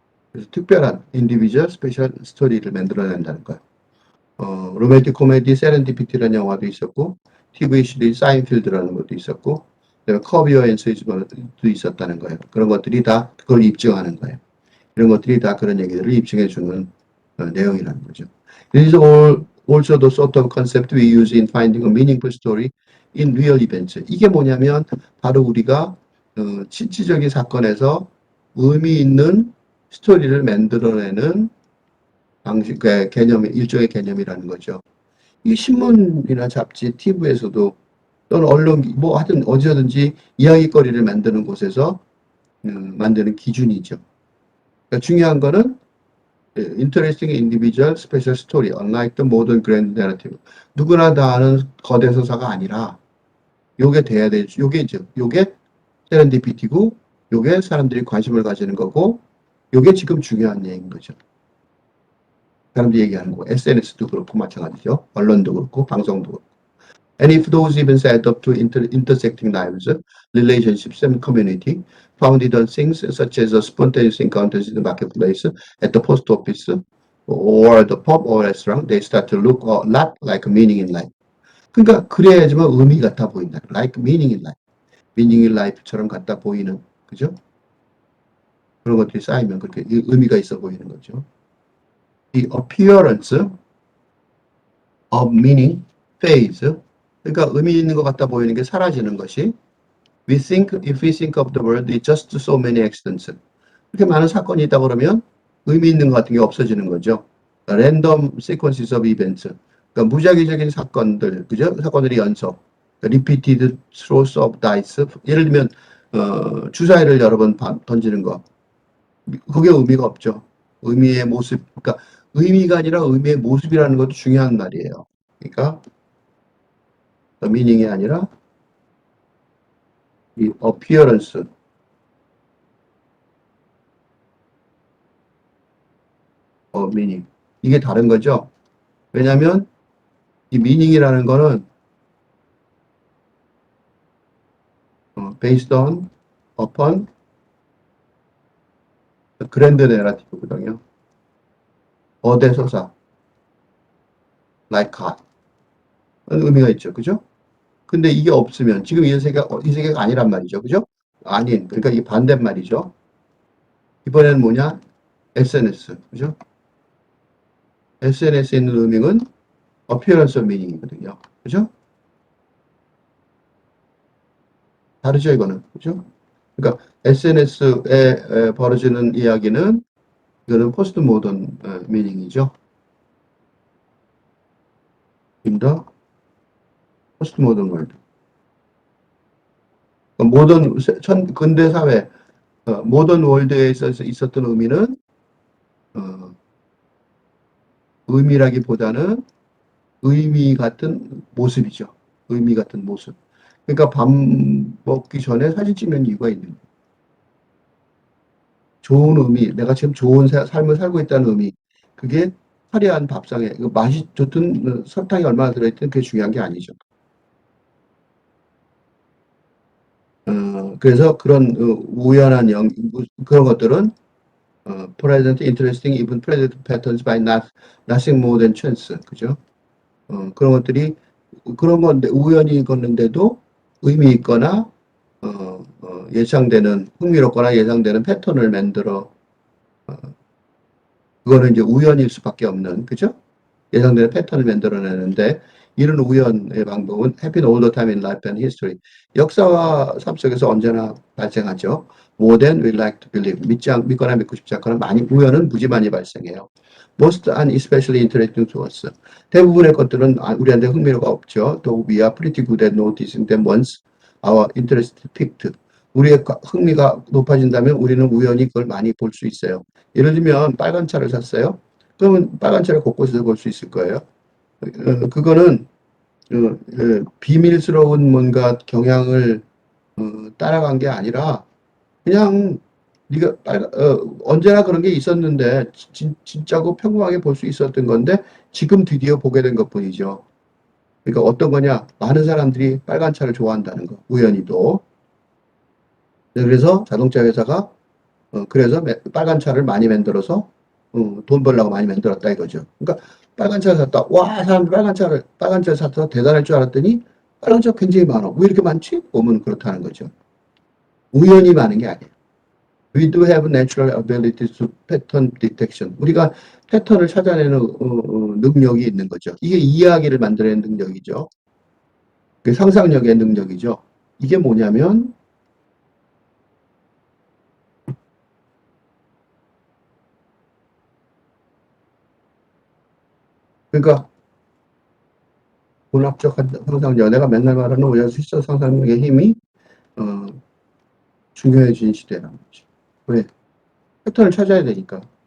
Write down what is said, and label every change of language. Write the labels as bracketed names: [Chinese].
[Korean] 그래서 특별한 인디비주얼 스페셜 스토리를 만들어낸다는 거예요. 로맨틱 코미디 세렌디피티라는 영화도 있었고 TV 시리즈 사인필드라는 것도 있었고 커비어 앤 스위즈도 있었다는 거예요. 그런 것들이 다 그걸 입증하는 거예요. 이런 것들이 다 그런 얘기들을 입증해 주는 내용이라는 거죠. [English] It is all also the sort of concept we use in finding a meaningful story in real events. [Korean] 이게 뭐냐면 바로 우리가 실질적인 사건에서 의미 있는 스토리를 만들어내는 방식, 개념, 일종의 개념이라는 거죠. 이 신문이나 잡지, TV에서도 또는 언론, 뭐 하여튼 어디서든지 이야기거리를 만드는 곳에서 만드는 기준이죠. 그러니까 중요한 거는 [English] interesting individual special story, unlike the modern grand narrative. [Korean] 누구나 다 아는 거대 서사가 아니라 요게 돼야 되죠. 요게 세렌디피티고 요게 사람들이 관심을 가지는 거고 요게 지금 중요한 얘기인 거죠. 사람들이 얘기하는 거. SNS도 그렇고 마찬가지죠. 언론도 그렇고 방송도 그렇고. [English] And if those events add up to intersecting lives, relationships, and community, founded on things such as spontaneous encounters in the marketplace, at the post office, or the pub or restaurant, they start to look a lot like meaning in life. [Korean] 그러니까 그래야지만 의미 같아 보인다. [English] Like meaning in life. [Korean] meaning in life처럼 같아 보이는, 그죠? 그런 것들이 쌓이면 그렇게 의미가 있어 보이는 거죠. [English] The appearance of meaning fades. [Korean] 그러니까 의미 있는 것 같아 보이는 게 사라지는 것이 [English] if we think of the world, it's just so many accidents. [Korean] 이렇게 많은 사건이 있다 그러면 의미 있는 것 같은 게 없어지는 거죠. [English] random sequences of events. [Korean] 그러니까 무작위적인 사건들, 그죠? 사건들이 연속. [English] repeated throws of dice. [Korean] 예를 들면 주사위를 여러 번 던지는 거. 그게 의미가 없죠. 의미의 모습. 그러니까 의미가 아니라 의미의 모습이라는 것도 중요한 말이에요. 그러니까 meaning이 아니라 이 appearance of meaning. 이게 다른 거죠. 왜냐하면 이 meaning이라는 거는 [English] based on, upon the grand narrative [Korean] 거든요. 거대 서사, like God. 의미가 있죠. 그죠? 근데 이게 없으면 지금 이 세계가 아니란 말이죠. 그죠? 아닌. 그러니까 이게 반대말이죠. 이번에는 뭐냐? SNS. 그죠? SNS에 있는 의미는 appearance of meaning이거든요. 그죠? 다르죠, 이거는. 그죠? 그러니까 SNS에 벌어지는 이야기는 이거는 포스트 모던 미닝이죠. [English] in the post modern world. [Korean] 모던 근대 사회 모던 월드에 있었던 의미는 의미라기보다는 의미 같은 모습이죠. 의미 같은 모습. 그러니까 밥 먹기 전에 사진 찍는 이유가 있는 거예요. 좋은 의미, 내가 지금 좋은 삶을 살고 있다는 의미. 그게 화려한 밥상에 맛이 좋든 설탕이 얼마나 들어있든 그게 중요한 게 아니죠. 그래서 그런 우연한 그런 것들은 [English] present, interesting, even present patterns by nothing more than chance. [Korean] 그죠? 그런 것들이 그런 건데 우연히 걷는데도 의미 있거나 예상되는 흥미롭거나 예상되는 패턴을 만들어 그거는 이제 우연일 수밖에 없는, 그죠? 예상되는 패턴을 만들어내는데 이런 우연의 방법은 [English] happen all the time in life and history. [Korean] 역사와 삶 속에서 언제나 발생하죠. [English] More than we like to believe. [Korean] 믿거나 믿고 싶지 않거나 우연은 무지 많이 발생해요. [English] Most and especially interesting to us. [Korean] 대부분의 것들은 우리한테 흥미로가 없죠. [English] Though we are pretty good at noticing them once our interest piqued. [Korean] 우리의 흥미가 높아진다면 우리는 우연히 그걸 많이 볼 수 있어요. 예를 들면 빨간 차를 샀어요. 그러면 빨간 차를 곳곳에서 볼 수 있을 거예요. 그거는 비밀스러운 뭔가 경향을 따라간 게 아니라 그냥 네가 언제나 그런 게 있었는데 진짜고 평범하게 볼 수 있었던 건데 지금 드디어 보게 된 것뿐이죠. 그러니까 어떤 거냐? 많은 사람들이 빨간 차를 좋아한다는 거. 우연히도. 그래서 자동차 회사가 그래서 빨간 차를 많이 만들어서 돈 벌려고 많이 만들었다 이거죠. 그러니까 빨간 차를 샀다. 와, 사람들 빨간 차를 샀다. 대단할 줄 알았더니 빨간 차가 굉장히 많아. 왜 이렇게 많지? 보면 그렇다는 거죠. 우연히 많은 게 아니에요. [English] We do have natural ability to pattern detection. [Korean] 우리가 패턴을 찾아내는 능력이 있는 거죠. 이게 이야기를 만들어내는 능력이죠. 그 상상력의 능력이죠. 이게 뭐냐면 그러니까 문학적 상상력, 내가 맨날 말하는 오야시스 상상력의 힘이 어, 중요해진 시대라는 거죠. 왜? 패턴을 찾아야 되니까.